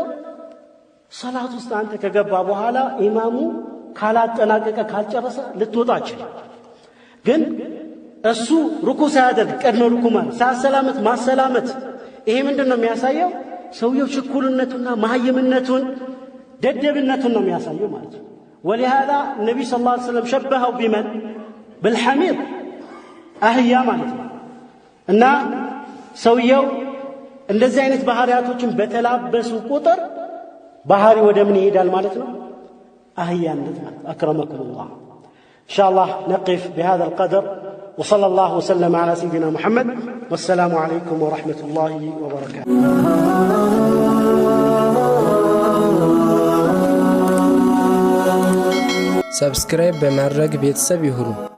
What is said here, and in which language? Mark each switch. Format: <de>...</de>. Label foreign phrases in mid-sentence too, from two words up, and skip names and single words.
<am>ሰላት ውስጥ አንተ ከገባ በኋላ ኢማሙ ካላጠናቀቀ ካልጨረሰ ልትወጣች ግን እሱ ሩኩ ሳያደርግ ቀድሞ ሩኩ ማለት ሳሰላመት ማሰላመት ይሄ ምንድነው የሚያሳየው? ሰውየው ችኩልነቱና ማህይምነቱን ደደብነቱን ነው የሚያሳየው ማለት ነው።</am> <ar>ولهذا النبي صلى الله عليه وسلم شبهه بمن بالحمير</ar> <am>አህያ ማለት ነው። እና ሰውየው እንደዚህ አይነት ባህሪያቶችን በተላበሱ ቁጥር ባህሪ ወደ ምን ይሄዳል ማለት ነው? አህያነት ማለት</am> <ar>أكرمكم الله. إن شاء الله نقف بهذا القدر وصلى الله وسلم على سيدنا محمد والسلام عليكم ورحمة الله وبركاته.</ar> <am>ሰብስክራይብ በማድረግ ቤተሰብ ይሁኑ።</am>